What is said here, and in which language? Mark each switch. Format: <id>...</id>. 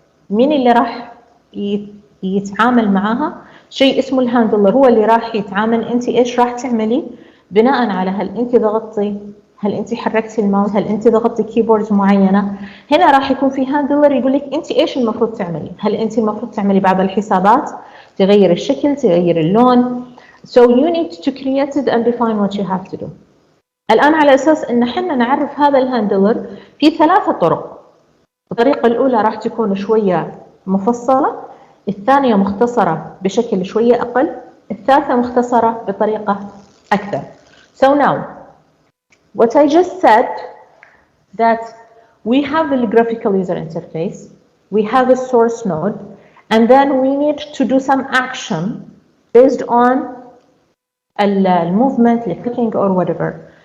<ar>مين اللي راح يتعامل معاها؟ شيء اسمه الهاندلر، هو اللي راح يتعامل. انت ايش راح تعملي بناء على هل انت ضغطتي، هل انت حركتي الماوس، هل انت ضغطتي كيبورد معينه. هنا راح يكون في هاندلر يقول لك انت ايش المفروض تعملي. هل انت المفروض تعملي بعض الحسابات، تغير الشكل، تغير اللون.</ar> <en>So you need to create it and define what you have to do.</en> <ar>الآن على أساس إن حنا نعرف هذا الهاندلر في 3 طرق. الطريقة الأولى راح تكون شوية مفصلة، الثانية مختصرة بشكل شوية أقل، الثالثة مختصرة بطريقة أكثر.</ar> <en>So now, what I just said, that we have the graphical user interface, we have a source node, and then we need to do some action based on movement, like clicking or whatever.</en>